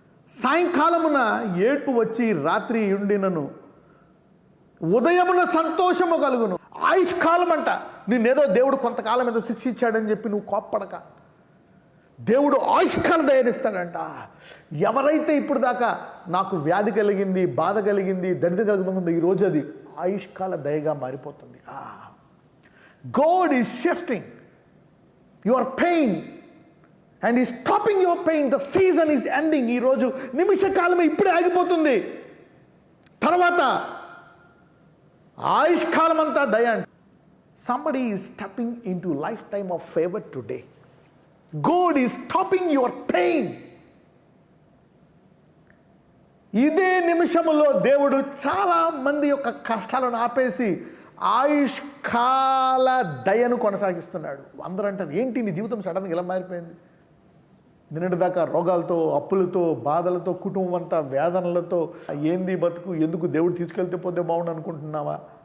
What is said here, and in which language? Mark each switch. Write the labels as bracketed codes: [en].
[te] సాయంకాలమున ఏడ్పు వచ్చి రాత్రి ఉండినను, ఉదయమున సంతోషము కలుగును. ఆయుష్కాలం అంట. నిన్నేదో దేవుడు కొంతకాలం ఏదో శిక్షించాడని చెప్పి నువ్వు కోప్పడక, దేవుడు ఆయుష్కాలం దయనిస్తాడంట. ఎవరైతే ఇప్పుడు దాకా నాకు వ్యాధి కలిగింది, బాధ కలిగింది, దరిద్రం కలుగుతుందో ఈరోజు అది ఆయుష్కాల దయగా మారిపోతుంది. [en] God is shifting your pain and is stopping your pain. The season is ending. [te] ఈ రోజు నిమిష కాలమే ఇప్పుడే ఆగిపోతుంది. తర్వాత ఆయుష్కాలం అంతా దయ. [en] Somebody is stepping into lifetime of favor today. God is stopping your pain. [te] ఇదే నిమిషములో దేవుడు చాలా మంది యొక్క కష్టాలను ఆపేసి ఆయుష్కాల దయను కొనసాగిస్తున్నాడు. అందరూ అంటారు, ఏంటి నీ జీవితం సడన్గా ఎలా మారిపోయింది? నిన్నటిదాకా రోగాలతో, అప్పులతో, బాధలతో, కుటుంబం అంతా వేదనలతో, ఏంది బతుకు, ఎందుకు దేవుడు తీసుకెళ్తే పోతే బాగుండు అనుకుంటున్నావా?